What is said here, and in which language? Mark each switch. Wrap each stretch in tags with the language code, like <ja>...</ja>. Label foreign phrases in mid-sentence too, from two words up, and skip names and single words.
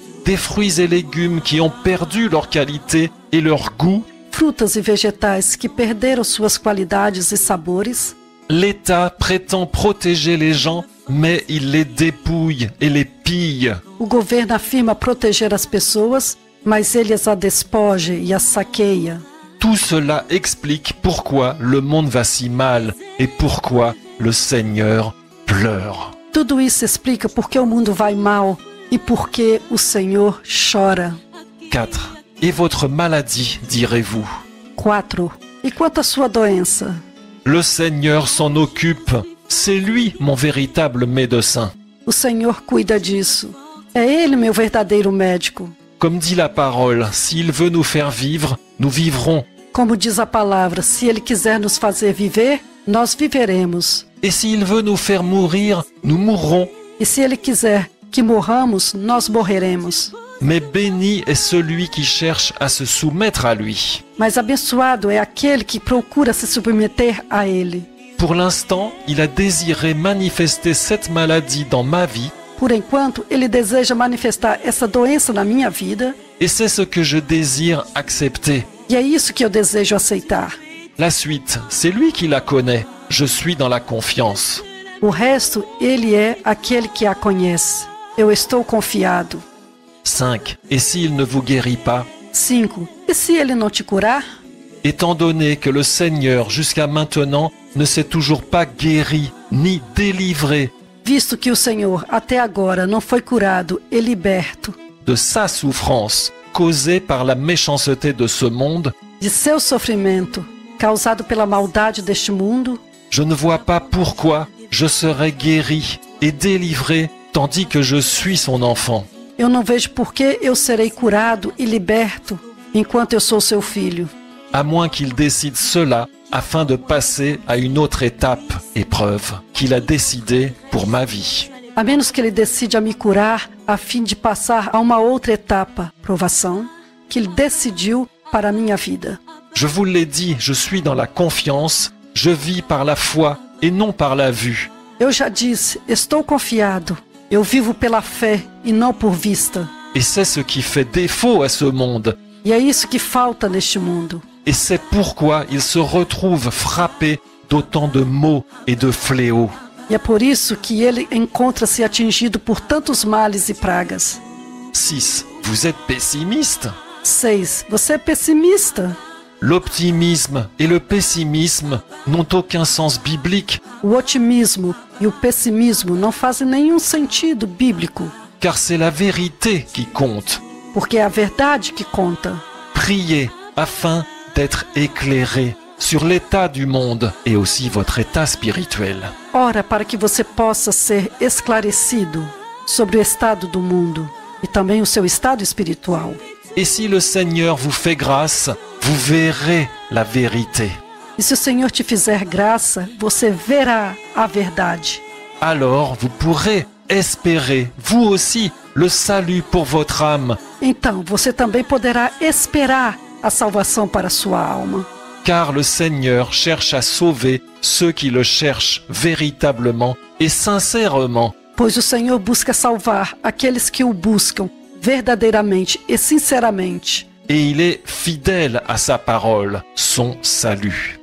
<fr>Des fruits et légumes qui ont perdu leur qualité et leur goût.</fr> <pt>frutas e vegetais que perderam suas qualidades e sabores.</pt> <fr>L'État prétend protéger les gens, mais il les dépouille et les pille.</fr> <pt>O governo afirma proteger as pessoas, mas ele as despoja e as saqueia.</pt> <fr>Tout cela explique pourquoi le monde va si mal et pourquoi le Seigneur pleure.</fr> <pt>Tudo isso explica por que o mundo vai mal e por que o Senhor chora.</pt> <fr>4. Et votre maladie, direz-vous?</fr> <pt>4. E quanto à sua doença?</pt> <fr>Le Seigneur s'en occupe. C'est lui mon véritable médecin.</fr> <pt>O Senhor cuida disso. É Ele meu verdadeiro médico.</pt> <fr>Comme dit la parole, s'il veut nous faire vivre, nous vivrons.</fr> <pt>Como diz a palavra, se Ele quiser nos fazer viver, nós viveremos.</pt> <fr>Et s'il veut nous faire mourir, nous mourrons.</fr> <pt>E se Ele quiser que morramos, nós morreremos.</pt> <fr>Mais béni est celui qui cherche à se soumettre à lui.</fr> <pt>Mas abençoado é aquele que procura se submeter a Ele.</pt> <fr>Pour l'instant, il a désiré manifester cette maladie dans ma vie,</fr> <pt>Por enquanto, Ele deseja manifestar essa doença na minha vida,</pt> <fr>et c'est ce que je désire accepter.</fr> <pt>e é isso que eu desejo aceitar.</pt> <fr>La suite, c'est lui qui la connaît. Je suis dans la confiance.</fr> <pt>O resto, Ele é aquele que a conhece. Eu estou confiado.</pt> <fr>5. Et s'il ne vous guérit pas?</fr> <pt>5. E se Ele não te curar?</pt> <fr>Étant donné que le Seigneur, jusqu'à maintenant, ne s'est toujours pas guéri ni délivré</fr> <pt>Visto que o Senhor até agora não foi curado e liberto</pt> <fr>de sa souffrance causée par la méchanceté de ce monde,</fr> <pt>de seu sofrimento causado pela maldade deste mundo,</pt> <fr>je ne vois pas pourquoi je serais guéri et délivré tandis que je suis son enfant.</fr> <pt>eu não vejo por que eu serei curado e liberto enquanto eu sou seu filho.</pt> <fr>À moins qu'il décide cela afin de passer à une autre étape, épreuve, qu'il a décidée pour ma vie.</fr> <pt>A menos que ele decida me curar a fim de passar a uma outra etapa, provação, que ele decidiu para a minha vida.</pt> <fr>Je vous l'ai dit, je suis dans la confiance, je vis par la foi et non par la vue.</fr> <pt>Eu já disse, estou confiado. Eu vivo pela fé e não por vista.</pt> <fr>Et c'est ce qui fait défaut à ce monde.</fr> <pt>E é isso que falta neste mundo.</pt> <fr>Et c'est pourquoi il se retrouve frappé d'autant de maux et de fléaux.</fr> <pt>E é por isso que ele encontra-se atingido por tantos males e pragas.</pt> <fr>6. Vous êtes pessimiste?</fr> <pt>6. Você é pessimista?</pt> <fr>L'optimisme et le pessimisme n'ont aucun sens biblique,</fr> <pt>O otimismo e o pessimismo não fazem nenhum sentido bíblico,</pt> <fr>car c'est la vérité qui compte.</fr> <pt>porque é a verdade que conta.</pt> <fr>Priez afin d'être éclairé sur l'état du monde et aussi votre état spirituel.</fr> <pt>Ora para que você possa ser esclarecido sobre o estado do mundo e também o seu estado espiritual.</pt> <fr>Et si le Seigneur vous fait grâce, vous verrez la vérité.</fr> <pt>E se o Senhor te fizer graça, você verá a verdade.</pt> <fr>Alors vous pourrez espérer, vous aussi, le salut pour votre âme,</fr> <pt>Então você também poderá esperar a salvação para a sua alma.</pt> <fr>car le Seigneur cherche à sauver ceux qui le cherchent véritablement et sincèrement.</fr> <pt>Pois o Senhor busca salvar aqueles que o buscam verdadeiramente e sinceramente.</pt> <fr>Et il est fidèle à sa parole, son salut.</fr>